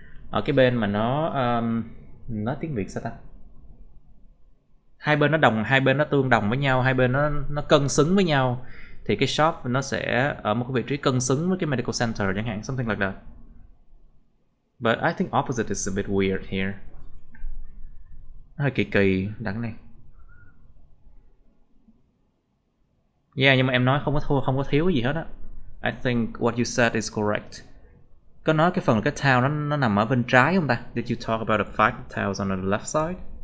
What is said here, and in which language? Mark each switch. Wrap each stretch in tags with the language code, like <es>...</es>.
<vi>Ở cái bên mà nó nói tiếng Việt sao ta? Hai bên nó tương đồng với nhau, hai bên nó cân xứng với nhau, thì cái shop nó sẽ ở một cái vị trí cân xứng với cái medical center chẳng hạn,</vi> <en>something like that. But I think opposite is a bit weird here.</en> <vi>Hơi kỳ đằng này. Yeah, nhưng mà em nói không có thua, không có thiếu cái gì hết á.</vi> <en>I think what you said is correct.</en> <vi>Có nói cái phần cái town nó nằm ở bên trái không ta?</vi> <en>Did you talk about the five towns on the left side?</en>